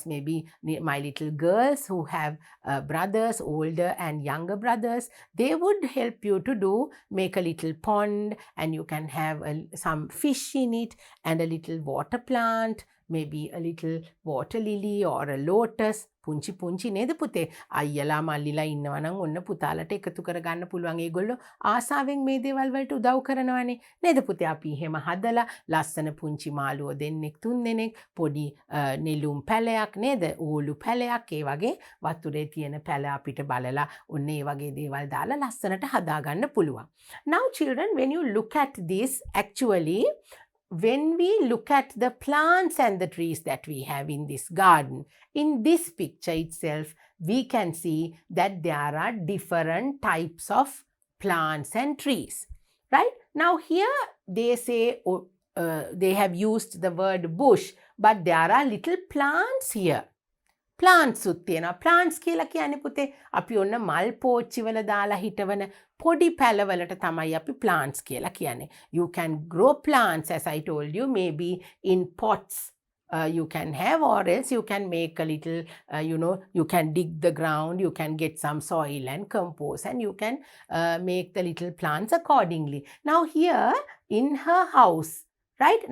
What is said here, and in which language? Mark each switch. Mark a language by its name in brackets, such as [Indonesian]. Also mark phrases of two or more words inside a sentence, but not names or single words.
[English] Maybe my little girls who have brothers, older and younger brothers, they would help you to make a little pond, and you can have some fish in it and a little water plant, maybe a little water lily or a lotus. [Sinhala] පුංචි පුංචි නේද පුතේ? අයියලා මල්ලිලා ඉන්නවා නම් ඔන්න පුතාලට එකතු කරගන්න පුළුවන්. ඒගොල්ලෝ ආසාවෙන් මේ දේවල් වලට උදව් කරනවානේ. නේද පුතේ? අපි එහෙම හදලා ලස්සන පුංචි මාළුවෝ දෙන්නෙක් තුන් දෙනෙක්, පොඩි නෙළුම් පැලයක් නේද? ඌළු පැලයක්, ඒ වගේ වතුරේ තියෙන පැල අපිට බලලා ඔන්න ඒ වගේ දේවල් දාලා ලස්සනට හදාගන්න පුළුවන්. [English] Now children, when you look at this, actually when we look at the plants and the trees that we have in this garden, in this picture itself, we can see that there are different types of plants and trees, right? Now here they say, they have used the word bush, but there are little plants here. [Sinhala] plants උත් තියෙනවා. plants කියලා කියන්නේ පුතේ අපි ඔන්න මල් පෝච්චි වල දාලා හිටවන පොඩි පැලවලට තමයි අපි plants කියලා කියන්නේ. [English] You can grow plants, as I told you, maybe in pots. You can have, or else you can make a little, you can dig the ground, you can get some soil and compost, and you can make the little plants accordingly. Now here in her house, right?